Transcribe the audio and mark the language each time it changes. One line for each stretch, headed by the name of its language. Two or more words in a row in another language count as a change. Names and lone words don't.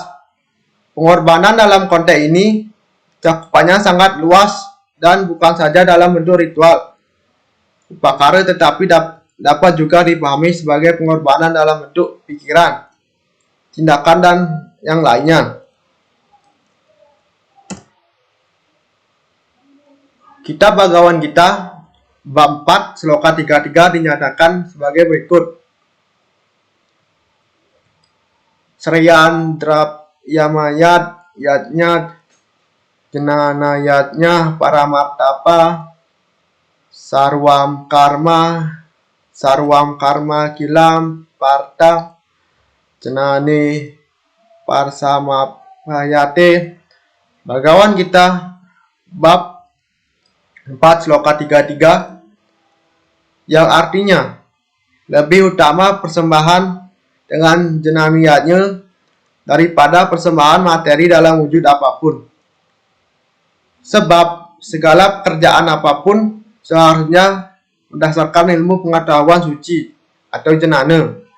Indonesian: Pengorbanan dalam konteks ini cakupannya sangat luas dan bukan saja dalam bentuk ritual upakara, tetapi dapat juga dipahami sebagai pengorbanan dalam bentuk pikiran, tindakan, dan yang lainnya. Kitab Bhagavad Gita bab 4 sloka 33 dinyatakan sebagai berikut.
Sanskrit: श्रेयान्द्रव्यमयाद्यज्ञाज्ज्ञानयज्ञः परन्तप सर्वं कर्माखिलं पार्थ ज्ञाने परिसमाप्यते.
Indonesian: Bhagavad Gita bab 4 sloka 33 yang artinya lebih utama persembahan dengan jenamiyatnya daripada persembahan materi dalam wujud apapun. Sebab segala pekerjaan apapun seharusnya berdasarkan ilmu pengetahuan suci atau jenana.